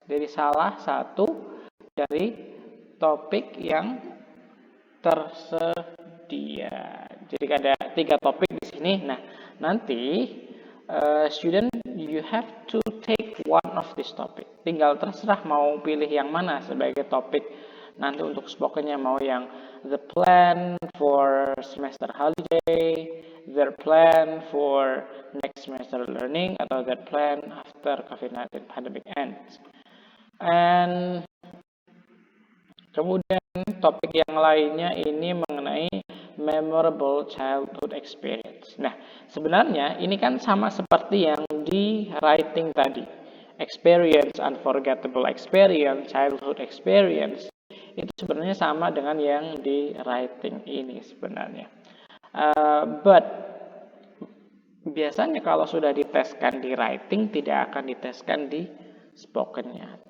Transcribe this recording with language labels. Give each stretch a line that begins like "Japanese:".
Indonesian: Jadi salah satu dari topik yang tersedia. Jadi ada 3 topik di sini. Nah, nanti
English: student you have to take one of this topic.
Indonesian: Tinggal terserah mau pilih yang mana sebagai topik nanti untuk spokennya, mau yang
English: the plan for semester holiday, their plan for next semester learning,
Indonesian: atau
English: their plan after COVID-19 pandemic ends.
Indonesian: And kemudian topik yang lainnya ini mengenai memorable childhood experience. Nah, sebenarnya ini kan sama seperti yang di writing tadi.
English: Experience, unforgettable experience, childhood experience.
Indonesian: Itu sebenarnya sama dengan yang di writing ini sebenarnya.
English: But
Indonesian: biasanya kalau sudah diteskan di writing tidak akan diteskan di spokennya.